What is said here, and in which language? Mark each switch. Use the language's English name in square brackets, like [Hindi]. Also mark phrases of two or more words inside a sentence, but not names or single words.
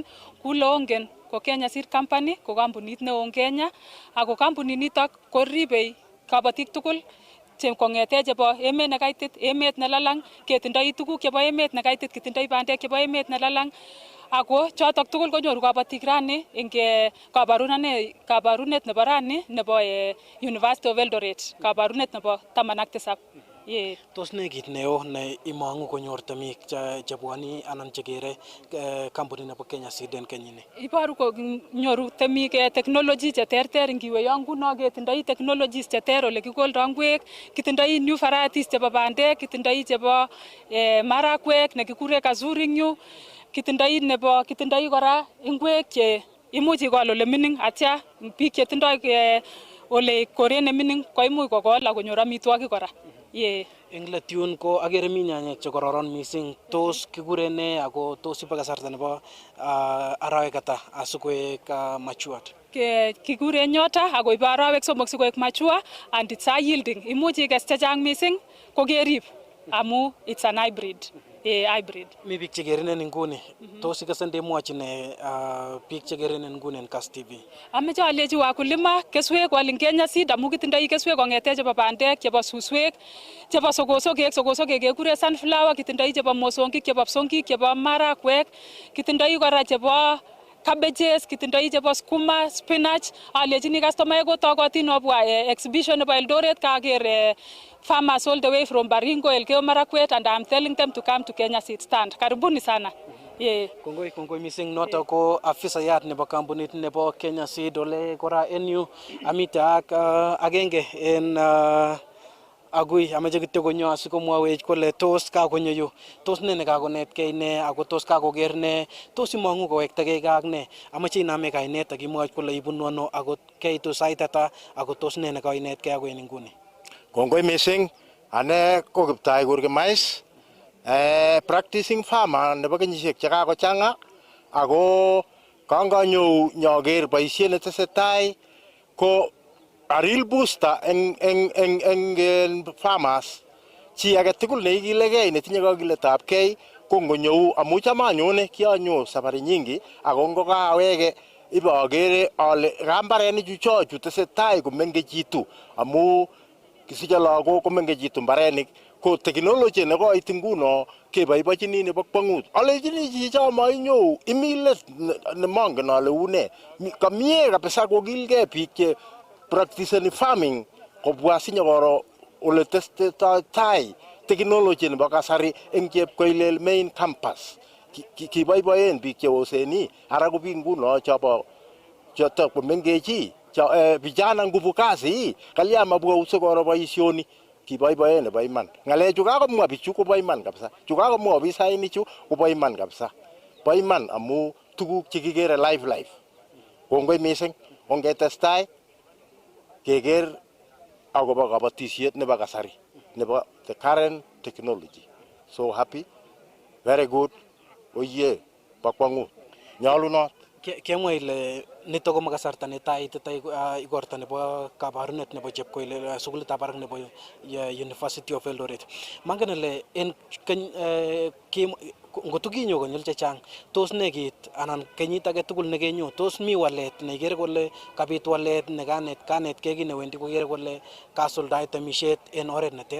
[Kalenjin] Kule ongen ko Kenya Seed Company ko kampunit neo eng Kenya ako kampunit nitok koribei kabatik tugul kong'ete chebo emet nekaitit, emet nelalang, ketindoi tuguk chebo emet nekaitit, kitindoi bandek chebo emet nelalang ako chotok tugul konyoru kabatik rani eng kabarunet nebo rani nebo University of Eldoret, kabarunet nebo 17. Tos ne kit neo ne imangu konyor temik chebwoni anan chekere kampunit nebo Kenya Seed en kenyini? Iboru konyoru temik technology cheterter. Ngiwe yo nguno ketindoi technologies cheter ole kikoldoi ngwek, kitindoi [English] new varieties [Kalenjin] chebo bandek, kitindoi chebo marakwek nekikure kazuri eng yu, kitindoi kora ngwek che imuch ikol ole mining atya biik chetindoi ole koret ne mining koimuch kokol akonyor amitwogik kora. Eng let yun ko agere mi nyanyek che kororon mising. Tos kikure ne ako tos ibe kasarta nebo arawek ata asikoek matured? Kikure nyota ako ibe arawek 3 sikoek mature [English] and it's high yielding. [Kalenjin] Imuch ikes chechang mising ko kerib amu [English] it's an hybrid. [Kalenjin] Hybrid. Mi biik chekerinen inguni. Tos ikase ndemwochi ne biik chekerinen inguni en Kass TV? Ameche alechi wakulima keswek wal eng Kenya Seed amu kitindoi keswek kong'ete chebo bandek, chebo suswek, chebo sokosokek kekure sunflower, kitindoi chebo mosongik, chebo psongik, chebo marakwek, kitindoi kora chebo cabbages, kitindoi chebo skuma, spinach. Alechini customaek kotokotin obwa exhibition nebo Eldoret kaker [English] farmers all the way from Baringo, Elgeyo Marakwet, and I'm telling them to come to Kenya Seed stand. [Swahili] Karibuni sana. [Kalenjin] Kongoi mising. Noto ko afisayat nebo kampunit nebo Kenya Seed ole kora en yu amite ak agenge en agui amache kityo konyo asikomwawech kole tos kakonyo yu, tos ne nekakonetkei ne ako tos kakoker ne, tos imangu kowektagei ak ne. Amache iname kainet ak imwoch kole ibunu ano ako keitu sait ata ako tos ne nekainetkei ako en inguni? Kongoi mising. Ane ko Kiptai Kimais, [English] practicing farmer [Kalenjin] nebo kenyisiek chekakochang'a ako kanganyo nyoker boisiet netesetai ko [English] a real booster [Kalenjin] eng farmers. Chi age tugul neikilegei netinye kakiletabgei ko ngonyo amu cham anyone kianyo [Swahili] safari nyingi [Kalenjin] ako ngokawege ibe agere ale mbarenichu chochu tesetai komengechitu amu kisiche lagok komengechitu mbarenik ko technology nekoit nguno keboibochini nebo kwang'ut. Alechini chicho mainyo imilet nemongen ale une. Kamie kabisa kokilgei biik che [English] practicing farming [Kalenjin] kobwa sinyokoro ole tesetai technology nebo kasari eng Chepkoilel [English] main campus. [Kalenjin] Kiboiboen biik cheoseni ara ko biik nguno chobo choto komengechi [Swahili] vijana nguvu kazi [Kalenjin] kalya mabwa usokoro boisioni kiboiboen nebo iman. Ngalechu kakomwa bichu kobo iman kabisa. Chu kakomwa ofisainik chu kobo iman kabisa. Bo iman amu tuguk chekikere live. Kongoi mising ongetestai keker akobo kabatisiet nebo kasari nebo [English] the current technology. So happy, very good, oye, [Kalenjin] bakwangut, nyalunot. Kemwa ile nito ko makasarta netai ititai igorta nebo kabarunet nebo chepkoilel sukulitab barak nebo University of Eldoret. Mangen ile en ngotukinyo konyil chechang tos ne kit anan kenyit age tugul nekenyo tos mi walet neikere kole kabit walet nekanet keki newendi kokere kole kasuldaet temisiet en oret neter?